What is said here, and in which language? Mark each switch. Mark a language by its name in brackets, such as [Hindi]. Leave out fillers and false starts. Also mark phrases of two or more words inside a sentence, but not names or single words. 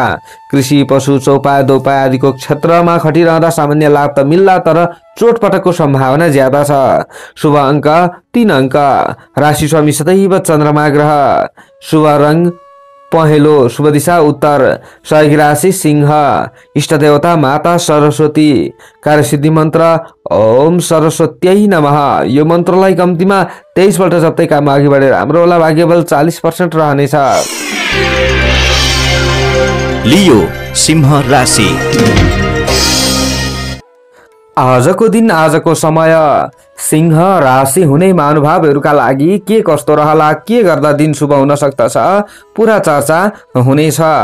[Nepali] कृषि, पशु, चौपाया, दोपाया आदिको क्षेत्रमा खटिरहँदा सामान्य लाभ त मिल्ला, तर चोटपटकको सम्भावना ज्यादा छ। शुभ अङ्क 3 अङ्क। राशि स्वामी सदैव चन्द्रमा ग्रह। शुभ रङ पहेँलो। शुभ दिशा उत्तर। सहयोगी राशि सिंह। इष्ट देवता माता सरस्वती। कार्यसिद्धि मन्त्र [Sanskrit] ओम सरस्वत्यै नमः। [Nepali] यो मन्त्रलाई कम्तीमा 23 पल्ट जप्दै काम अघि बढेर राम्रो होला। भाग्यबल 40% रहनेछ। लियो सिंह राशि। आजको दिन, आजको समय सिंह राशि हुने महानुभावहरूका लागि के कस्तो रहला, के गर्दा दिन शुभ हुन सक्दछ, पुरा चर्चा हुनेछ।